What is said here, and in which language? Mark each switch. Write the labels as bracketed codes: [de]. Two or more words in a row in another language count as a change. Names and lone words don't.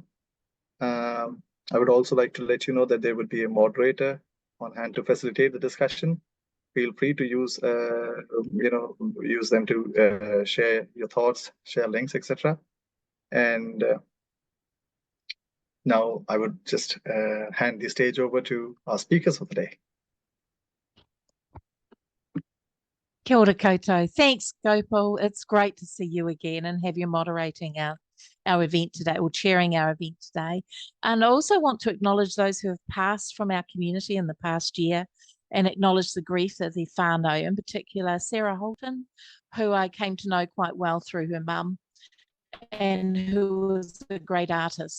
[en] I would also like to let you know that there would be a moderator on hand to facilitate the discussion. Feel free to use use them to share your thoughts, share links, etc. And now I would just hand the stage over to our speakers for the day. [mi] Kia ora koutou. [en] Thanks, Gopal. It's great to see you again and have you moderating our event today, or chairing our event today. And I also want to acknowledge those who have passed from our community in the past year and acknowledge the grief of their whānau, in particular Sarah Holton, who I came to know quite well through her mum, and who was a great artist.